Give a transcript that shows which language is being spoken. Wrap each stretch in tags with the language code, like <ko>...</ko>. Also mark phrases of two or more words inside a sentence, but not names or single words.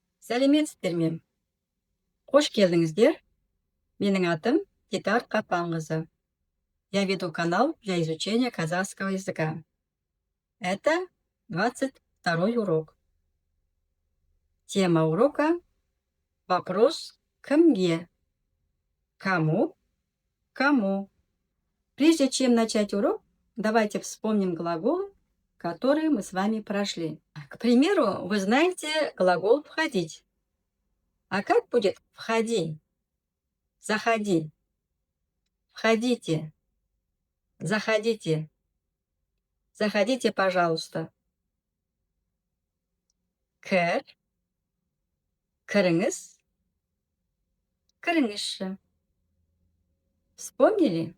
<kk>Сәлеметсіздер ме? Қош келдіңіздер. Менің атым Дидар Қапанқызы.</kk> <ru>Я веду канал для изучения казахского языка. Это 22-й урок. Тема урока – вопрос кімге? Кому? Кому? Прежде чем начать урок, давайте вспомним глаголы, которые мы с вами прошли. К примеру, вы знаете глагол «входить». А как будет «входи»? Заходи. Входите. Заходите. Заходите, пожалуйста.</ru> <kk>Кір. Кіріңіз. Кіріңізші.</kk> <ru>Вспомнили?</ru>